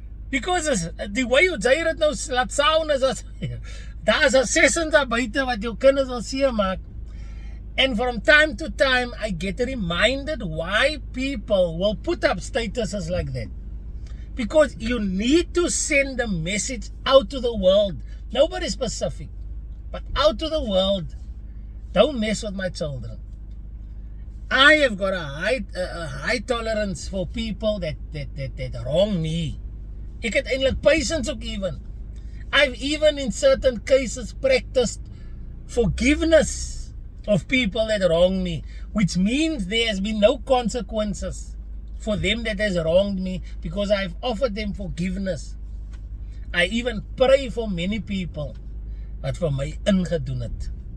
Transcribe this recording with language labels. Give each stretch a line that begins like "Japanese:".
English: Because
Afrikaans: die way jy dit nou laat sound is as daar's 'n session daar buite wat jou kinders wil seemaak.
English: And from time to time I get reminded why people will put up statuses like that. Because you need to send a message out to the world. Nobody specific, but out to the world. Don't mess with my children. I have got a high tolerance for people that wrong me.
Afrikaans: Ek het eintlik patience ook even.
English: I've even in certain cases practiced forgiveness of people that wronged me, which means there has been no consequences for them that has wronged me because I've offered them forgiveness. I even pray for many people
Afrikaans: wat vir my ingedoen het.